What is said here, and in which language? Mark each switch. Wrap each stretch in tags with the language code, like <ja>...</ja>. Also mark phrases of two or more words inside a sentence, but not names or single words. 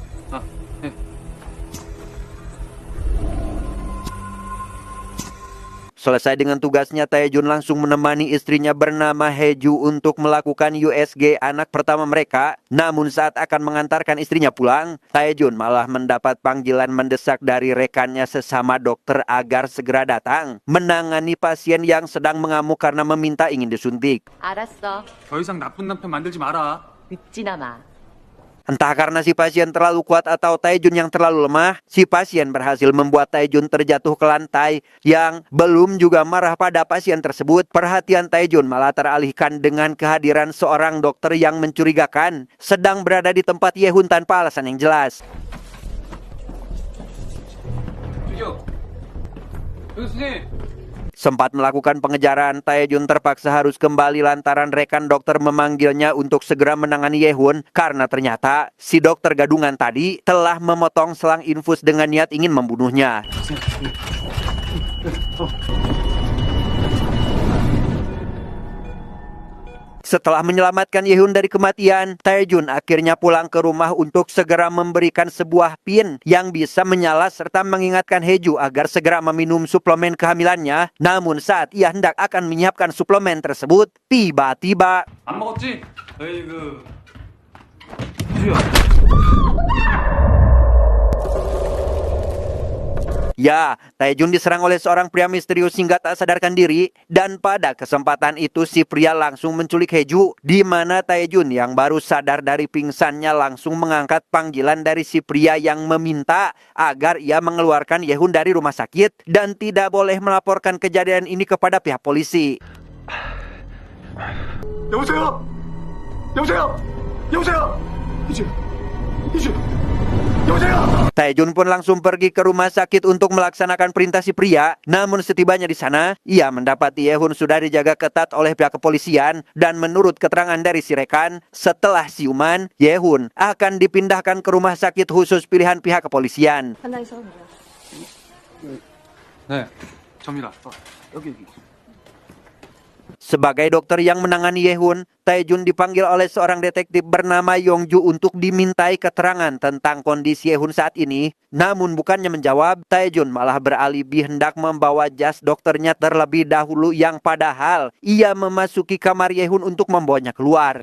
<id>Selesai dengan tugasnya, Taejun langsung menemani istrinya bernama Heju untuk melakukan USG anak pertama mereka. Namun saat akan mengantarkan istrinya pulang, Taejun malah mendapat panggilan mendesak dari rekannya sesama dokter agar segera datang menangani pasien yang sedang mengamuk karena meminta ingin disuntik.</id> <ko>알았어. 더 이상 나쁜 남편 만들지 마라. 늙지나 마.</ko> <id>Entah karena si pasien terlalu kuat atau Taejun yang terlalu lemah, si pasien berhasil membuat Taejun terjatuh ke lantai. Yang belum juga marah pada pasien tersebut, perhatian Taejun malah teralihkan dengan kehadiran seorang dokter yang mencurigakan sedang berada di tempat Yehun tanpa alasan yang jelas.</id> <ko>저기요. 여기 선생님.</ko> <id>Sempat melakukan pengejaran, Taejun terpaksa harus kembali lantaran rekan dokter memanggilnya untuk segera menangani Yehun karena ternyata si dokter gadungan tadi telah memotong selang infus dengan niat ingin membunuhnya. Setelah menyelamatkan Yehun dari kematian, Taejun akhirnya pulang ke rumah untuk segera memberikan sebuah pin yang bisa menyala serta mengingatkan Heju agar segera meminum suplemen kehamilannya. Namun saat ia hendak akan menyiapkan suplemen tersebut, tiba-tiba</id> <ko>안 먹었지? 에이그. 주야.</ko> <id>ya, Taejun diserang oleh seorang pria misterius hingga tak sadarkan diri. Dan pada kesempatan itu si pria langsung menculik Heju, di mana Taejun yang baru sadar dari pingsannya langsung mengangkat panggilan dari si pria yang meminta agar ia mengeluarkan Yehun dari rumah sakit dan tidak boleh melaporkan kejadian ini kepada pihak polisi.</id> <ko>여보세요. 여보세요. 여보세요. 이제. 여보세요.</ko> <id>Taejun pun langsung pergi ke rumah sakit untuk melaksanakan perintah si pria. Namun setibanya di sana, ia mendapati Yehun sudah dijaga ketat oleh pihak kepolisian. Dan menurut keterangan dari si rekan, setelah siuman, Yehun akan dipindahkan ke rumah sakit khusus pilihan pihak kepolisian.</id> <ko>현장에서 뭐야? 네. 접니다. 여기.</ko> <id>Sebagai dokter yang menangani Yehun, Taejun dipanggil oleh seorang detektif bernama Yongju untuk dimintai keterangan tentang kondisi Yehun saat ini. Namun bukannya menjawab, Taejun malah beralibi hendak membawa jas dokternya terlebih dahulu yang padahal ia memasuki kamar Yehun untuk membawanya keluar.</id>